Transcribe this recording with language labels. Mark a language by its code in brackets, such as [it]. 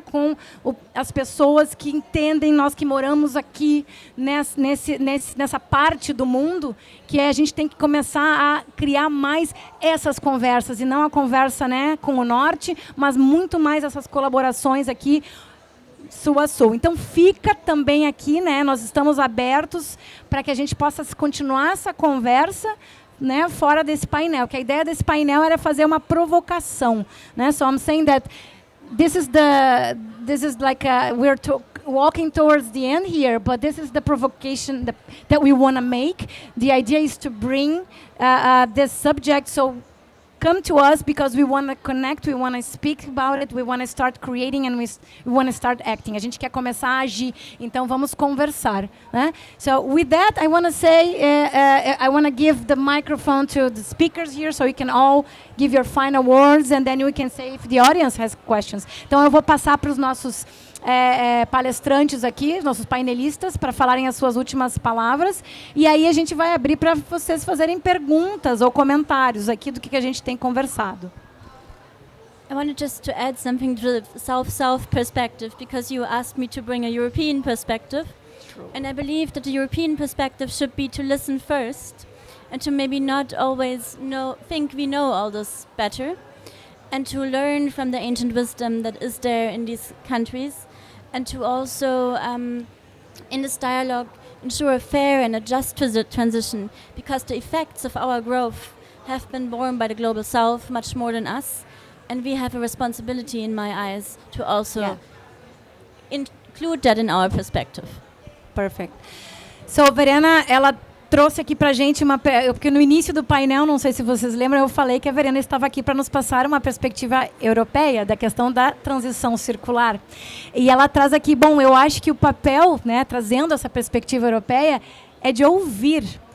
[pt] Com as pessoas que entendem, nós que moramos aqui nessa parte do mundo, que a gente tem que começar a criar mais essas conversas, e não a conversa, né, com o norte, mas muito mais essas colaborações aqui, sul a sul. Então fica também aqui, né? Nós estamos abertos para que a gente possa continuar essa conversa, né, fora desse painel. Que a ideia desse painel era fazer uma provocação, né? [en] So I'm saying that this is like we're walking towards the end here, but this is the provocation that we want to make. The idea is to bring this subject, so come to us because we want to connect, we want to speak about it, we want to start creating, and we want to start acting. [pt] A gente quer começar a agir, então vamos conversar, né? [en] So with that, I want to say, I want to give the microphone to the speakers here, so you can all give your final words, and then we can say if the audience has questions. [pt] Então eu vou passar para os nossos palestrantes aqui, nossos painelistas, para falarem as suas últimas palavras, e aí a gente vai abrir para vocês fazerem perguntas ou comentários aqui do que a gente tem conversado. [en] I wanted just to add something to the South-South perspective, because you asked me to bring a European perspective. True. And I believe that the European perspective should be to listen first, and to maybe not always think we know all this better, and to learn from the ancient wisdom that is there in these countries, and to also, in this dialogue, ensure a fair and a just transition, because the effects of our growth have been borne by the Global South much more than us, and we have a responsibility, in my eyes, to also include that in our perspective. Perfect. [pt] So Verena, ela trouxe aqui para a gente porque no início do painel, não sei se vocês lembram, eu falei que a Verena estava aqui para nos passar uma perspectiva europeia da questão da transição circular. E ela traz aqui, bom, eu acho que o papel, né, trazendo essa perspectiva europeia, é de ouvir.